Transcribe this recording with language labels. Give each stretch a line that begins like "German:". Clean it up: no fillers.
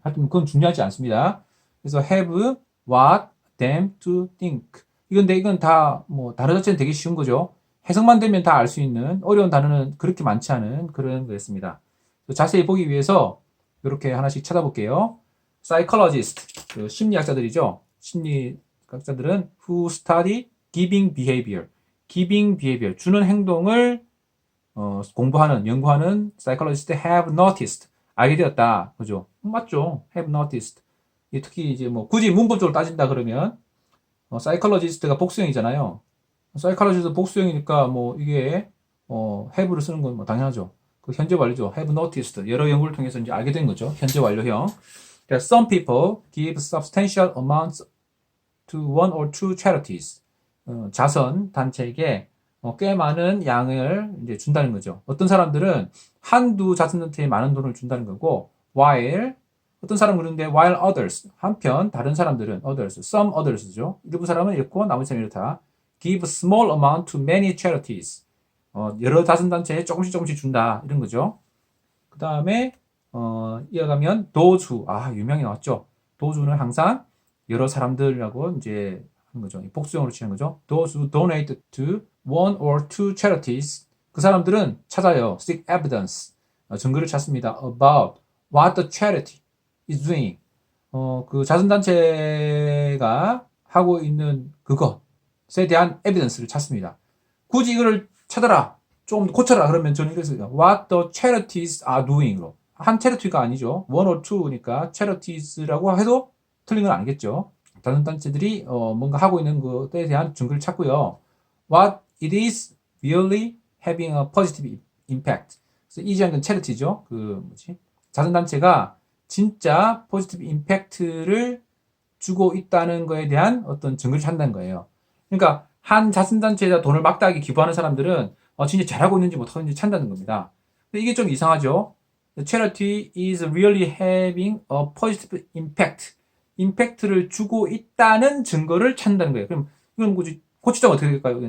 Korean: 하여튼 그건 중요하지 않습니다. 그래서 have, what, them to think 이건 다 뭐 단어 자체는 되게 쉬운 거죠. 해석만 되면 다 알 수 있는 어려운 단어는 그렇게 많지 않은 그런 거였습니다. 자세히 보기 위해서 이렇게 하나씩 찾아볼게요. psychologist, 그 심리학자들이죠. 심리학자들은
English: who study giving behavior, giving behavior,
Korean: 주는 행동을 공부하는, 연구하는
English: psychologist have noticed,
Korean: 알게 되었다. 그죠? 맞죠?
English: have noticed.
Korean: 특히 이제 뭐 굳이 문법적으로 따진다 그러면 psychologist가 복수형이잖아요. 사이칼로지도 복수형이니까 뭐 이게 have를 쓰는 건 뭐 당연하죠. 그 현재 완료죠. have noticed 여러 연구를 통해서 이제 알게 된 거죠. 현재 완료형.
English: 그러니까 some people give substantial amounts to one or two charities.
Korean: 자선 단체에게 꽤 많은 양을 이제 준다는 거죠. 어떤 사람들은 한두 자선단체에 많은 돈을 준다는 거고, while 어떤 사람은 그런데
English: while others
Korean: 한편 다른 사람들은 others, some others죠. 일부 사람은 이렇고 나머지 사람은 이렇다.
English: give small amount to many charities.
Korean: 여러 자선단체에 조금씩 준다. 이런 거죠. 그 다음에, 이어가면, those who, 유명히 나왔죠. those who는 항상 여러 사람들이라고 이제 하는 거죠. 복수형으로 치는 거죠.
English: those who donate to one or two charities.
Korean: 그 사람들은 찾아요.
English: seek evidence.
Korean: 증거를 찾습니다.
English: about what the charity is doing.
Korean: 그 자선단체가 하고 있는 그것에 대한 에비던스를 찾습니다. 굳이 이거를 찾아라, 조금 고쳐라 그러면 저는 이랬어요.
English: What the charities are doing로.
Korean: 한 charity가 아니죠. one or two니까 charities라고 해도 틀린 건 아니겠죠. 다른 단체들이 뭔가 하고 있는 것에 대한 증거를 찾고요.
English: What it is really having a positive impact.
Korean: 그래서 이지한 건 charity죠. 자선단체가 진짜 포지티브 임팩트를 주고 있다는 거에 대한 어떤 증거를 찾는다는 거예요. 그러니까 한 자선단체에다 돈을 막다하게 기부하는 사람들은 진짜 잘하고 있는지 못하는지 찾는다는 겁니다. 근데 이게 좀 이상하죠.
English: The charity is really having a positive impact.
Korean: 임팩트를 주고 있다는 증거를 찾는다는 거예요. 그럼 이건 굳이 고치자면 어떻게 될까요?